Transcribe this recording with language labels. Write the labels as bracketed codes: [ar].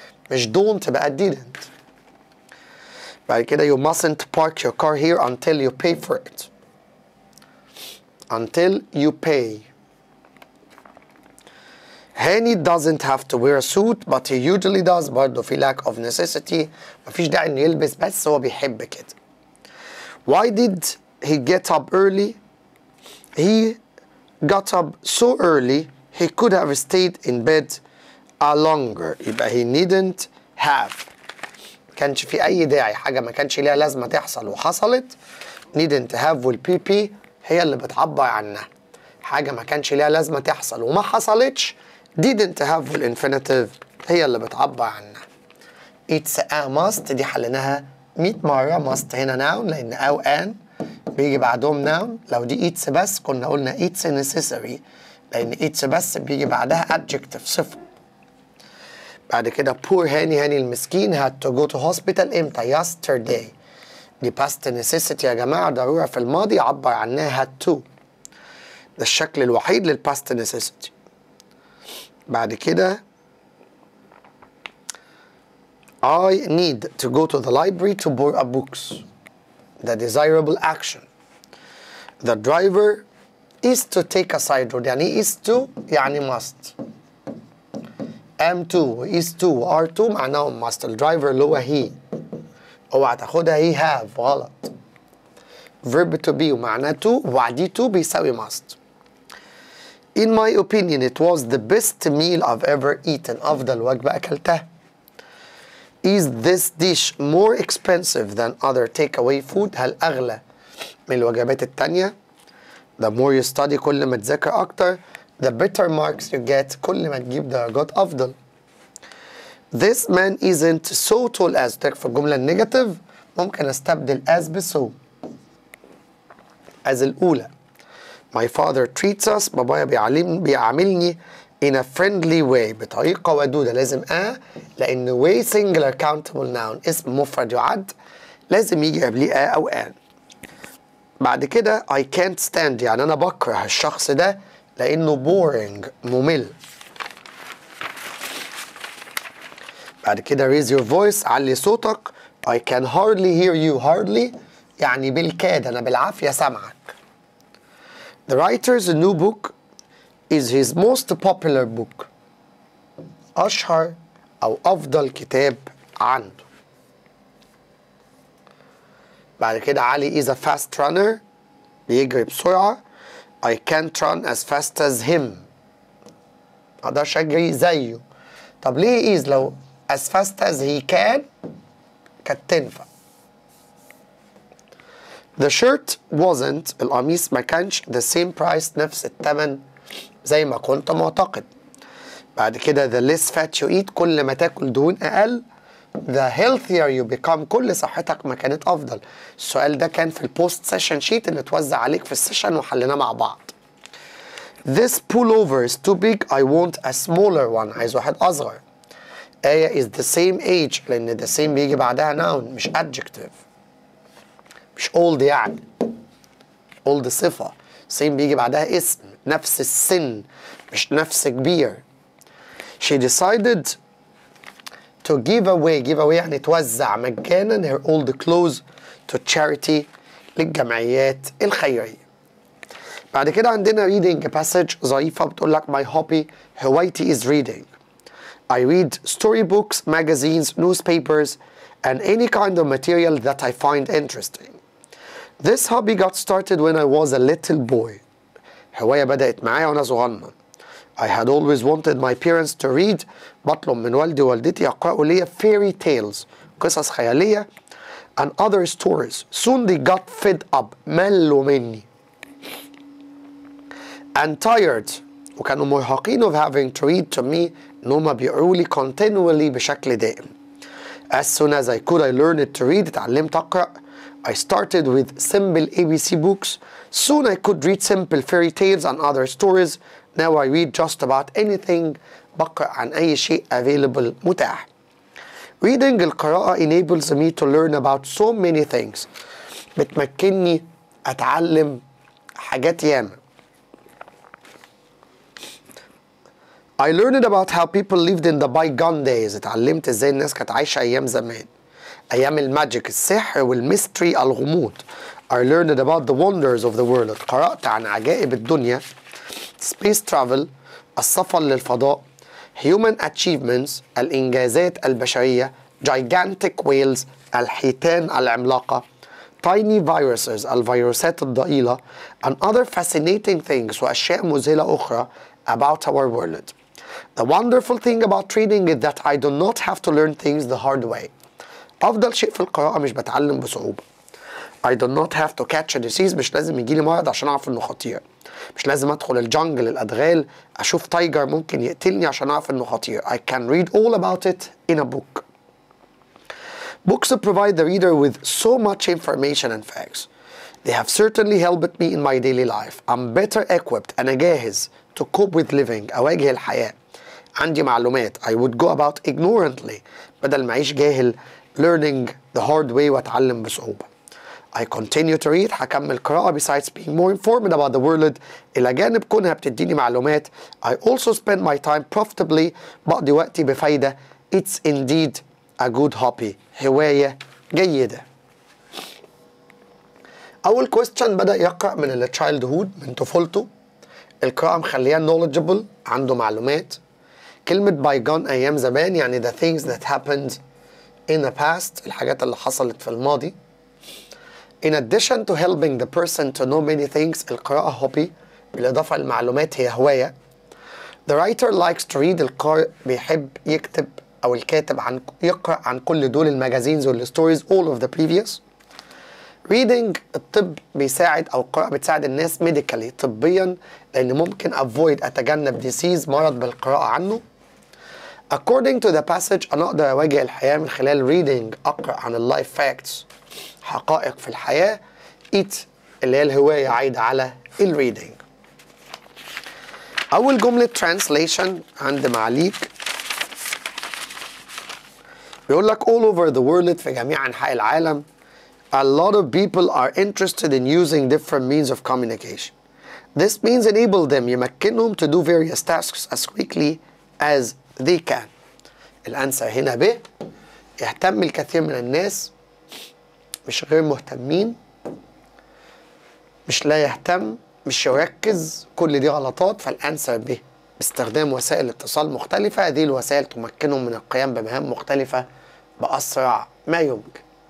[ar] مش [en] don't [ar] بقى [en] didn't. [ar] بعد كده [en] you mustn't park your car here until you pay for it. Until you pay. Hani doesn't have to wear a suit but he usually does [ar] برضه في [en] lack of necessity. [ar] مفيش داعي انه يلبس بس هو بيحب كده. [en] Why did he get up early? He got up so early he could have stayed in bed longer. [ar] يبقى [en] he needn't have. [ar] ما كانش في أي داعي، حاجة ما كانش ليها لازمة تحصل وحصلت. [en] needn't have [ar] والبي هي اللي بتعبر عنها. حاجة ما كانش ليها لازمة تحصل وما حصلتش [en] didn't have [ar] والinfinitive هي اللي بتعبر عنها. [en] it's a must [ar] دي حليناها 100 مرة. must هنا noun لأن أو an بيجي بعدهم noun. لو دي it's بس كنا قلنا [en] it's necessary [ar] لأن it's بس بيجي بعدها adjective صفة. بعد كده [en] poor هاني المسكين had to go to hospital [ar] امتى؟ [en] yesterday. [ar] دي [en] past necessity [ar] يا جماعة، ضرورة في الماضي عبر عنها [en] had to. [ar] ده الشكل الوحيد للpast necessity. بعد كده [en] I need to go to the library to borrow books. The desirable action. The driver is to take a side road. [ar] يعني [en] is to [ar] يعني must. [en] am to is to are to [ar] معناهم must. الدرايفر اللي هو he. اوعى تاخدها [en] he have [ar] غلط. [en] verb to be [ar] ومعناه [en] to [ar] وبعديه [en] to [ar] بيساوي [en] must. In my opinion it was the best meal I've ever eaten. [ar] أفضل وجبة أكلتها. [en] Is this dish more expensive than other takeaway food? [ar] هل أغلى من الوجبات التانية؟ [en] The more you study [ar] كل ما تذاكر أكتر. [en] The better marks you get [ar] كل ما تجيب درجات أفضل. [en] This man isn't so tall as. [ar] في الجملة النيجاتيف ممكن أستبدل as ب so. as الأولى. [en] My father treats us. [ar] بابايا بيعاملني [en] in a friendly way [ar] بطريقة ودودة. لازم لأن way singular countable noun اسم مفرد يعد لازم يجي قبليه أو an. بعد كده [en] I can't stand [ar] يعني أنا بكره الشخص ده لأنه boring ممل. بعد كده [en] raise your voice [ar] علي صوتك. [en] I can hardly hear you. [ar] hardly يعني بالكاد أنا بالعافية سامعك. [en] The writer's new book is his most popular book. [ar] أشهر أو أفضل كتاب عنده. بعد كده [en] علي is a fast runner [ar] بيجري بسرعة. [en] I can't run as fast as him. [ar] مقدرش أجري زيه. طب ليه [en] is لو as fast as he can [ar] كانت تنفع. [en] The shirt wasn't [ar] القميص ما كانش [en] the same price [ar] نفس الثمن زي ما كنت معتقد. بعد كده [en] the less fat you eat [ar] كل ما تاكل دهون أقل [en] the healthier you become [ar] كل صحتك ما كانت أفضل. السؤال ده كان في البوست سيشن شيت اللي اتوزع عليك في السيشن وحليناه مع بعض. [en] This pullover is too big. I want a smaller one. [ar] عايز واحد أصغر. [en] Aya is the same age [ar] لأن [en] the same [ar] بيجي بعدها noun مش [en] adjective. [ar] مش old يعني. old صفة. [en] same [ar] بيجي بعدها اسم نفس السن مش نفس كبير. [en] She decided to give away [ar] يعني توزع مجانا [en] her old clothes to charity [ar] للجمعيات الخيرية. بعد كده عندنا [en] reading passage [ar] ظريفة بتقول لك [en] my hobby [ar] هوايتي [en] is reading. I read storybooks, magazines, newspapers and any kind of material that I find interesting. This hobby got started when I was a little boy. [ar] هواية بدأت معايا وأنا صغنن. [en] I had always wanted my parents to read. [ar] بطلب من والدي ووالدتي يقرأوا لي fairy tales قصص خيالية [en] and other stories. Soon they got fed up [ar] ملوا مني. [en] And tired [ar] وكانوا مرهقين [en] of having to read to me [ar] إن هما بيقروا لي [en] continually [ar] بشكل دائم. [en] As soon as I could I learned to read. [ar] اتعلمت أقرأ. [en] I started with simple ABC books. Soon I could read simple fairy tales and other stories. Now I read just about anything. [ar] بقرأ عن أي شيء [en] available [ar] متاح. [en] Reading [ar] القراءة [en] enables me to learn about so many things. [ar] بتمكنني أتعلم حاجات ياما. [en] I learned about how people lived in the bygone days. [ar] اتعلمت ازاي الناس كانت عايشة أيام زمان. أيام الماجيك السحر والميستري الغموض. [en] I learned about the wonders of the world. [ar] قرأت عن عجائب الدنيا. [en] Space travel [ar] السفر للفضاء. [en] Human achievements [ar] الإنجازات البشرية. [en] Gigantic whales [ar] الحيتان العملاقة. [en] Tiny viruses [ar] الفيروسات الضئيلة. [en] And other fascinating things [ar] وأشياء مذهلة أخرى [en] about our world. The wonderful thing about reading is that I do not have to learn things the hard way. [ar] أفضل شيء في القراءة مش بتعلم بصعوبة. [en] I do not have to catch a disease. [ar] مش لازم يجيلي مرض عشان أعرف إنه خطير. مش لازم أدخل الجنجل الأدغال أشوف تايجر ممكن يقتلني عشان أعرف إنه خطير. [en] I can read all about it in a book. Books provide the reader with so much information and facts. They have certainly helped me in my daily life. I'm better equipped. [ar] أنا جاهز [en] to cope with living. [ar] أواجه الحياة. عندي معلومات. [en] I would go about ignorantly. [ar] بدل ما أعيش جاهل [en] learning the hard way [ar] وأتعلم بصعوبة. [en] I continue to read. [ar] هكمل قراءة [en] besides being more informed about the world. [ar] إلى جانب كونها بتديني معلومات. [en] I also spend my time profitably. [ar] بقضي وقتي بفايدة. [en] It's indeed a good hobby. [ar] هواية جيدة. أول question بدأ يقرأ من التشايلد من طفولته. القراءة مخليه knowledgeable عنده معلومات. كلمة bygone أيام زمان يعني [en] the things that happened in the past [ar] الحاجات اللي حصلت في الماضي. [en] In addition to helping the person to know many things [ar] القراءة hobby بالإضافة للمعلومات هي هواية. [en] The writer likes to read [ar] القارئ بيحب يكتب أو الكاتب يقرأ عن كل دول الماجازينز والستوريز [en] all of the previous. Reading [ar] الطب بيساعد أو القراءة بتساعد الناس medically طبيا لأن ممكن avoid أتجنب disease مرض بالقراءة عنه. According to the passage أنا أقدر أواجه الحياة من خلال reading أقرأ عن اللايف facts حقائق في الحياة. it اللي هي الهواية عايدة على الريدنج. أول جملة translation عند معاليك بيقول لك [en] all over the world [ar] في جميع أنحاء العالم [en] a lot of people are interested in using different means of communication. This means enable them [ar] يمكنهم [en] to do various tasks as quickly as they can. [ar] الأنسر هنا ب يهتم الكثير من الناس مش غير مهتمين مش لا يهتم مش يركز كل دي غلطات. فالأنسر ب باستخدام وسائل اتصال مختلفة هذه الوسائل تمكنهم من القيام بمهام مختلفة بأسرع ما يمكن.